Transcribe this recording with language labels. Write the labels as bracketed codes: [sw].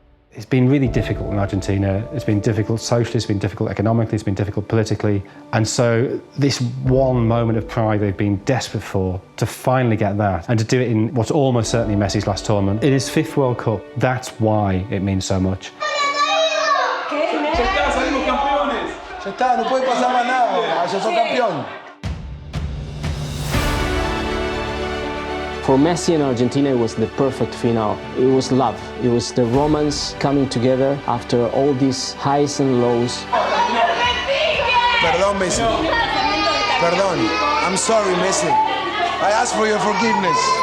[en] It's been really difficult in Argentina. It's been difficult socially, it's been difficult economically, it's been difficult politically. And so this one moment of pride they've been desperate for, to finally get that, and to do it in what's almost certainly Messi's last tournament, in his 5th World Cup, that's why it means so much. [es] Ya está, no puede pasar más nada, ya soy campeón. [en] For Messi and Argentina, it was the perfect final. It was love. It was the romance coming together after all these highs and lows. [es] Perdón, Messi. Perdón. [en] I'm sorry, Messi. I ask for your forgiveness.